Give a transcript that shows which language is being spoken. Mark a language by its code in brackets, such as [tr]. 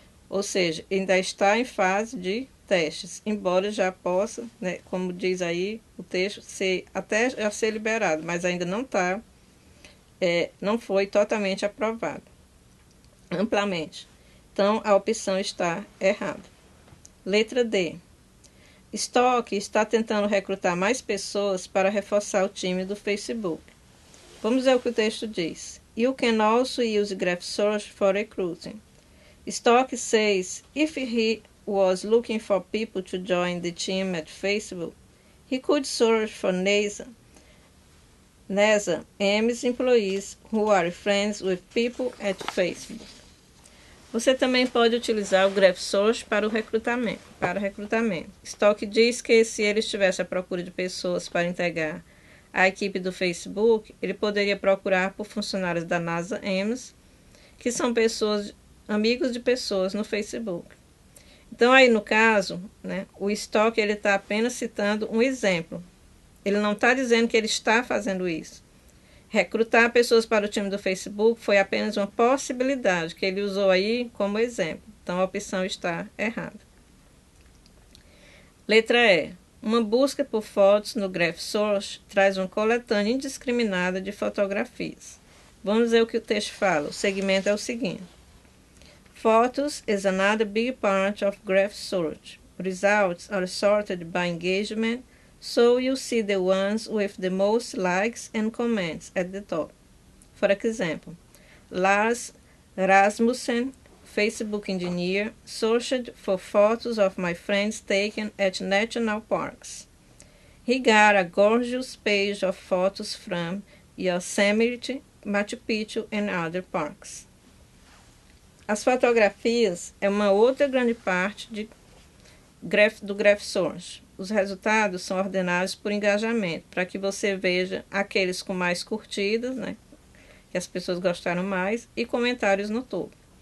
[pt] Ou seja, ainda está em fase de testes, embora já possa, como diz aí o texto, até já ser liberado, mas ainda não foi totalmente aprovado, amplamente. Então, a opção está errada. Letra D. Stock está tentando recrutar mais pessoas para reforçar o time do Facebook. Vamos ver o que o texto diz. [en] You can also use Graph Search for recruiting. Stock says if he was looking for people to join the team at Facebook, he could search for NASA M's employees who are friends with people at Facebook. [pt] Você também pode utilizar o Graph Search para o recrutamento. Stock diz que se ele estivesse à procura de pessoas para integrar a equipe do Facebook, ele poderia procurar por funcionários da NASA Ames, que são amigos de pessoas no Facebook. Então, aí no caso, o Stock está apenas citando um exemplo. Ele não está dizendo que ele está fazendo isso. Recrutar pessoas para o time do Facebook foi apenas uma possibilidade que ele usou aí como exemplo. Então, a opção está errada. Letra E. Uma busca por fotos no Graph Search traz uma coletânea indiscriminada de fotografias. Vamos ver o que o texto fala. O segmento é o seguinte. [en] Photos is another big part of Graph Search. Results are sorted by engagement, so you see the ones with the most likes and comments at the top. For example, Lars Rasmussen, Facebook engineer, searched for photos of my friends taken at national parks. He got a gorgeous page of photos from Yosemite, Machu Picchu and other parks. [pt] As fotografias é uma outra grande parte do Graph Search. Os resultados são ordenados por engajamento, para que você veja aqueles com mais curtidas, que as pessoas gostaram mais, e comentários no topo.